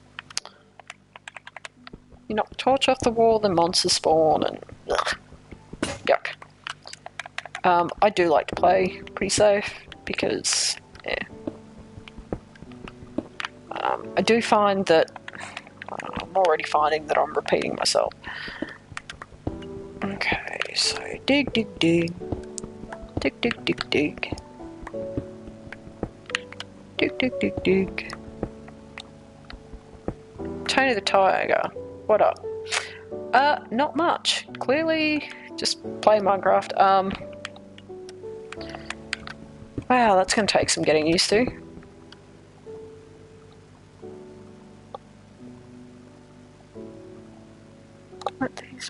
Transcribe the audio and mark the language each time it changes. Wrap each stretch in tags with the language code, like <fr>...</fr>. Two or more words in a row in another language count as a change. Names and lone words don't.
<en>You knock the torch off the wall, the monsters spawn, and ugh, yuck. I do like to play pretty safe because, yeah. I do find that I'm already finding that I'm repeating myself. Okay, so dig, dig, dig. Dig, dig, dig, dig. Dig, dig, dig, dig. Tony the Tiger, what up? Not much. Clearly, just play Minecraft. Wow, that's gonna take some getting used to. What these?</en>